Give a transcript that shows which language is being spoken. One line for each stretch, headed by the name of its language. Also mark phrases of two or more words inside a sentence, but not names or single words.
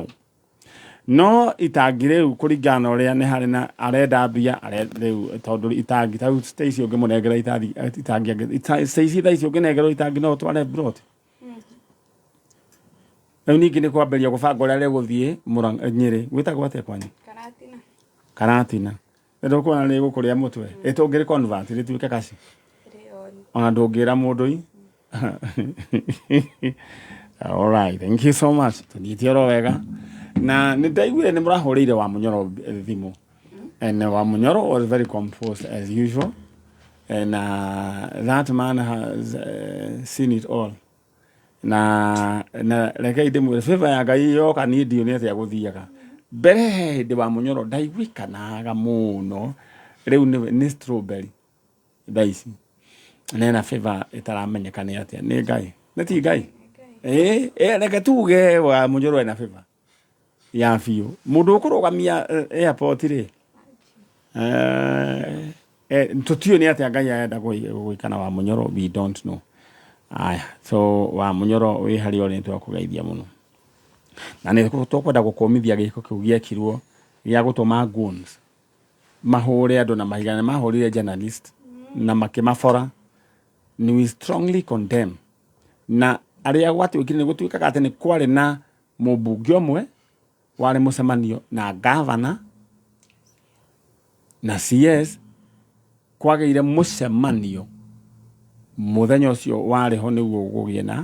Kikuyu: No itangi rĩu kũringana na ũrĩa nĩ harĩ na arenda mbia rĩu, tondũ itangi tau Stacy ũngĩmũnengera itangi Stacy thaa ici ũngĩnengerwo itangi no ũtware Broti. Rĩu ningĩ nĩ kwambĩrĩria gũbanga ũrĩa rĩgũthiĩ Nyĩrĩ. Gwĩtagwo atĩa kwanyu? Karatina. Nĩ kuona nĩ gũkũrĩa mũtwe. Ĩtũngĩrĩ convert rĩtuĩke kaci. Ona ndũngĩra mũndũ.
English: All right, thank you so much.
Kikuyu: Tũnyitio ro wega. Na nĩ ndaiguire nĩ mũrahũrĩire Wamunyoro thimũ.
English: And Wamunyoro was very composed as usual. And that man has seen it all.
Kikuyu: Na reke ndĩmwĩre favor ya Ngai yoka niĩ ndionete agũthiaga. Mbere hĩndĩ Wamunyoro ndaiguikanaga mũno. Rĩu nĩ strawberry. Thaici. Nena favor ĩtaramenyeka nĩ atĩa. Nĩ Ngai. Nĩ ti Ngai. Reke tuge Wamunyoro ena favor ya biũ. Mũndũ ũkũrũgamia airport rĩ. Tũtiũ nĩ atĩa Ngai arenda gũikana Wamunyoro,
English: we don't know.
Kikuyu: Aya, so Wamunyoro wĩ harĩ ũrĩa nĩtwakũgeithia mũno. Na nĩ tũkwenda gũkũmithia gĩko kĩu gĩekirwo gĩa gũtũma goons mahũre andũ na mahigana, mahũrire journalist na makĩmabora.
English: We strongly condemn.
Kikuyu: Na arĩa gwatuĩkire nĩ gũtuĩkaga atĩ nĩ kwarĩ na mũmbunge ũmwe warĩ mũcemanio na governor na CS, kwagĩire mũcemanio mũthenya ũcio warĩ ho nĩguo gũgĩe